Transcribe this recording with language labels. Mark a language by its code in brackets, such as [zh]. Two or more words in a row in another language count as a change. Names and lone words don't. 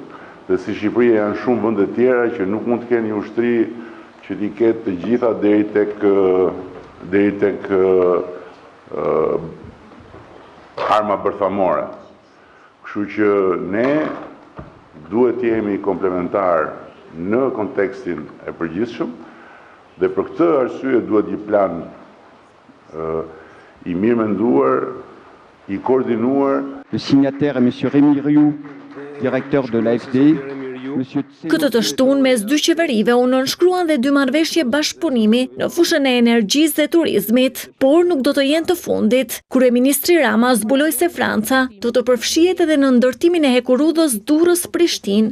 [sq] Dhe si Shqipëria janë shumë vende tjera që nuk mund të kenë një ushtri që t'i ketë të gjitha deri tek arma bërthamore. Kështu që ne duhet të jemi komplementar në kontekstin e përgjithshëm dhe për këtë arsye duhet një plan i mirë menduar, i koordinuar. [fr] Le signataire est M. Rémi Rioux, directeur de l'AFD. [sq] Këtë të shtunë mes dy qeverive u nënshkruan dhe dy marrëveshje bashkëpunimi në fushën e energjisë dhe turizmit, por nuk do të jenë të fundit. Kryeministri Rama zbuloi se Franca do të përfshihet edhe në ndërtimin e hekurudhës Durrës-Prishtinë.